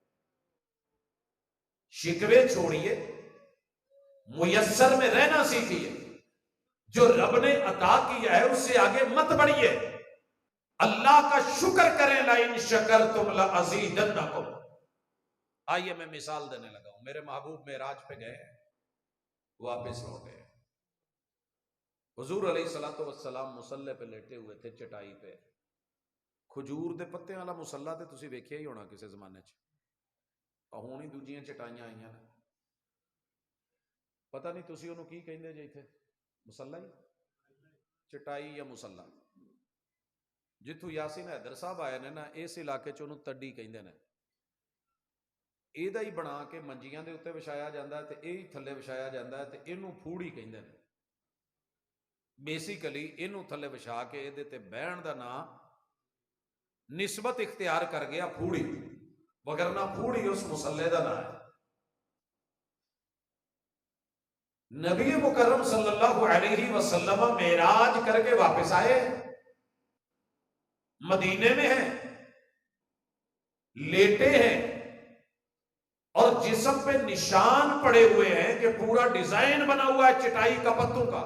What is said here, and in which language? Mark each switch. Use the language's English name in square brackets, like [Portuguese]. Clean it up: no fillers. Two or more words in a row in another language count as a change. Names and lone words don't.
[Urdu] شکوے چھوڑیے، میسر میں رہنا سیکھیے، جو رب نے عطا کیا ہے اس سے آگے مت بڑھیے، اللہ کا شکر کریں، [Arabic] لئن شکرتم لازیدنکم۔ [Urdu] آئیے میں مثال دینے لگا ہوں، میرے محبوب معراج پہ گئے، واپس لوٹے، حضور [Arabic] علیہ الصلوۃ والسلام [Urdu] مصلی پہ لیٹے ہوئے تھے، چٹائی پہ، [Punjabi] کھجور دے پتے والا مصلی تے تسی ویکھیا ہی ہونا کسے زمانے چ، ہوں ہی دوجیاں چٹائیاں آئیاں نے، پتہ نہیں تسی انہوں کی کہندے جے تھے، مصلی چٹائی یا مصلی، جتھوں یاسین حیدر صاحب آئے نے نا، اس علاقے چ انہوں تڈی کہندے نے، ایدہ ہی بنا کے منجیاں دے اتے وچھایا جاندہ ہے تے ایہی تھلے وچھایا جاندہ ہے تے اینوں پھوڑی کہندے نے، بیسیکلی اینوں تھلے وچھا کے ایدے تے بہن دا نا نسبت اختیار کر گیا پھوڑی، وگرنہ پھوڑی اس مصلی دا نا ہے۔ [Urdu] نبی مکرم [Arabic] صلی اللہ علیہ وسلم [Urdu] معراج کر کے واپس آئے، مدینے میں ہیں، لیٹے ہیں، اور جسم پہ نشان پڑے ہوئے ہیں کہ پورا ڈیزائن بنا ہوا ہے چٹائی کا، پتوں کا۔